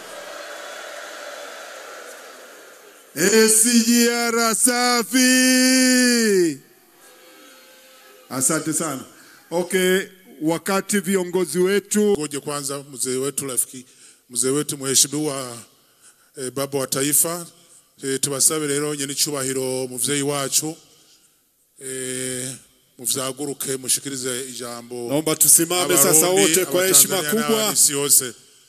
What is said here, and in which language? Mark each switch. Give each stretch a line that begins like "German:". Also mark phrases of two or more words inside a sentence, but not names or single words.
Swahili: SGR safi! Asante sana. Okay, wakati viongozi wetu ngoje kwanza mzee wetu rafiki, mzee wetu mheshimiwa baba wa taifa,
Rundi: tubasabe rero nyene cyubahiro muvyeyi wacu muvyaguruke mushikirize ijambo.
Swahili: Naomba tusimame sasa wote kwa heshima kubwa.